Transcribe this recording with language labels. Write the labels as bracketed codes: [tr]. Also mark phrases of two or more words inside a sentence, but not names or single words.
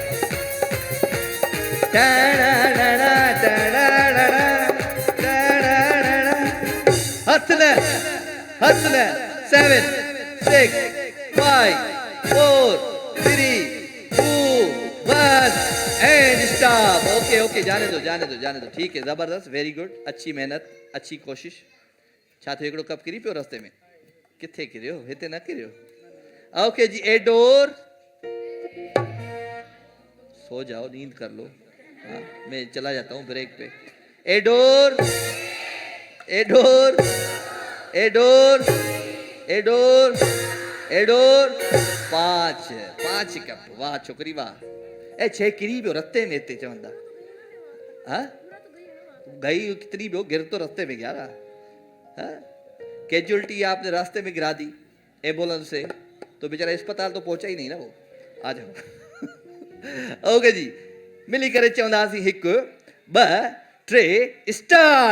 [hi] हंसना, हंसना। [en] 7 6 5 4 3 2 1 and stop. [hi] ओके ओके, जाने दो, जाने दो, जाने दो, ठीक है, जबरदस्त, [en] very good, [hi] अच्छी मेहनत, अच्छी कोशिश। [sd] छा थियो, हिकिड़ो कप किरी पियो रस्ते में? किथे किरियो? हिते न किरियो। [hi] ओके जी, एडोर सो जाओ, नींद कर लो। हाँ, मैं चला जाता हूँ ब्रेक पे। एडोर, एडोर, एडोर, एडोर, एडोर। 5 कप। वाह छोकरी वाह। [sd] ए 6 किरी पियो रस्ते में हिते चवंदा। [hi] हाँ, गई कितनी पियो, गिर तो रस्ते में गया ना। हाँ, कैजुअलिटी आपने रास्ते में गिरा दी एम्बुलेंस से, तो बेचारा अस्पताल तो पहुंचा ही नहीं ना वो। आ जाओ। [sd] ओके जी, मिली करे चवंदासीं 1 2 3 स्टार्ट।